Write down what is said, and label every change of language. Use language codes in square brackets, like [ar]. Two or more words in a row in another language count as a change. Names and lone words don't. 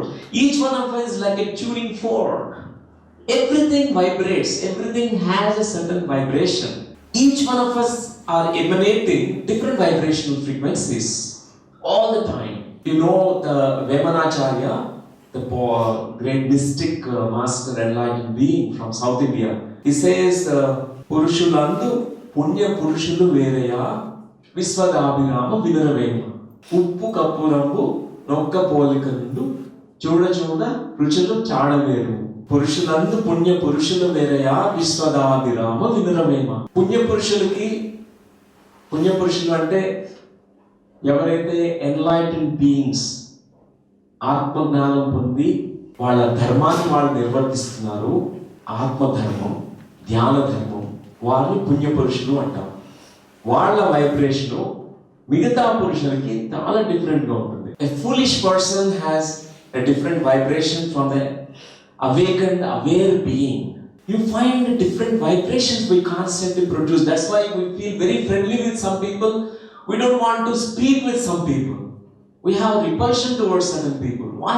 [en] Each one of us is like a tuning fork. Everything vibrates, everything has a certain vibration. Each one of us are emanating different vibrational frequencies all the time. You know the Vemanacharya, the great mystic master enlightened being from South India. He says, [te] పురుషులందు పుణ్య పురుషులు వేరయా విశ్వదాభిరామ వినురవేమ ఉప్పు కప్పురంబు నొక్క పోలికందు చూడ చూడ రుచులు చాదవేరు పురుషులందు పుణ్య పురుషులు వేరయా విశ్వదాభిరామ వినురవేమ. పుణ్య పురుషులు అంటే ఎవరైతే [en] enlightened beings [te] ఆత్మజ్ఞానం పొంది వాళ్ళ ధర్మాన్ని వాళ్ళు నిర్వర్తిస్తున్నారు, ఆత్మధర్మం, ధ్యాన ధర్మం, వారిని పుణ్యపురుషులు అంటారు. వాళ్ళ వైబ్రేషను మిగతా పురుషులకి చాలా డిఫరెంట్గా ఉంటుంది. [en] A foolish person has a different vibration from the awakened, aware being. You find different vibrations we constantly produce. That's why we feel very friendly with some people. We don't want to speak with some people. We have repulsion towards certain people.